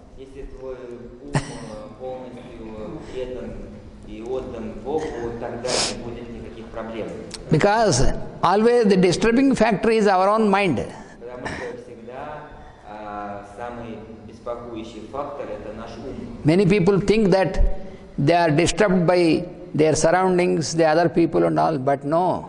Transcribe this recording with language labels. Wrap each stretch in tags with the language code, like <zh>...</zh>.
<ru>Если твой ум полностью предан и отдан Богу, тогда не будет никаких проблем.</ru> <en>Because always the disturbing factor is our own mind.</en> <ru>Потому что всегда самый беспокоящий фактор — это наш ум.</ru> <en>Many people think that they are disturbed by their surroundings, the other people and all, but no.</en>